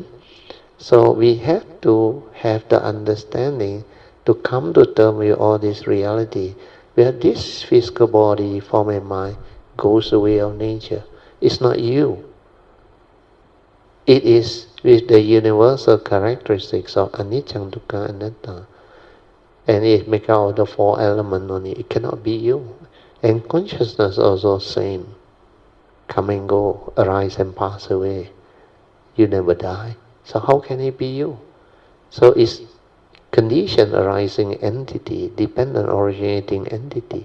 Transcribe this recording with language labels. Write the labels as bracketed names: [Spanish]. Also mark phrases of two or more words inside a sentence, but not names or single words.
[English] So we have to have the understanding to come to terms with all this reality, where this physical body, form and mind goes the way of nature. It's not you. It is with the universal characteristics of [Pali] anicca, dukkha, anatta. [English] And it make out of the 4 elements only. It cannot be you. And consciousness also same. Come and go, arise and pass away. You never die. So how can it be you? So it's condition arising entity, dependent originating entity.